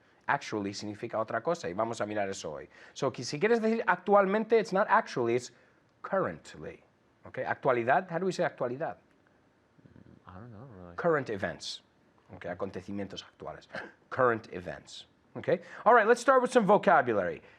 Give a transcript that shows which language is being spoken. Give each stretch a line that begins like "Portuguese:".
Spanish: Actually significa otra cosa, y vamos a mirar eso hoy.
English: So,
Spanish: si quieres decir actualmente,
English: it's not actually, it's currently. Okay, actualidad, how do we say actualidad? I don't know, really. Current events.
Spanish: Okay, acontecimientos actuales.
English: Current events. Okay, all right, let's start with some vocabulary.